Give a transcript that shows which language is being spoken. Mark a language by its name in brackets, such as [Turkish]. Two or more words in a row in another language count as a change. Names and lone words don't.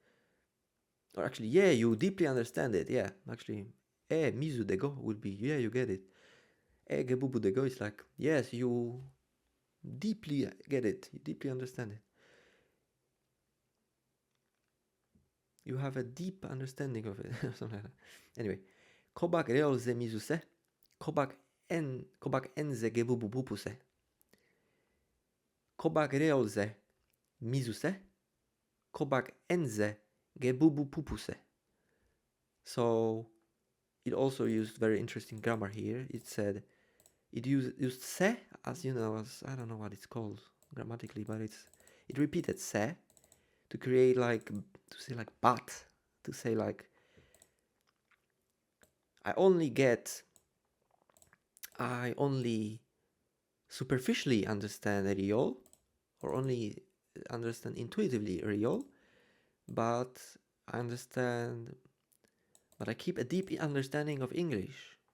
[English] Or actually, yeah, you deeply understand it. Yeah, actually, [Artificial languages] mizu dego [English] would be, yeah, you get it. [Artificial languages] Gebubu dego [English] is like, yes, you deeply get it. You deeply understand it. You have a deep understanding of it. Something like that. Anyway, [Artificial languages] Kobak reol ze mizu se. Kobak enze gebubu pupu se. Kobak reol ze mizu se. Kobak enze gebubu pupu se. [English] So it also used very interesting grammar here. It said it used se as as I don't know what it's called grammatically, but it repeated se to create to say like but, to say like I only superficially understand reol, or only understand intuitively reol, but I keep a deep understanding of English.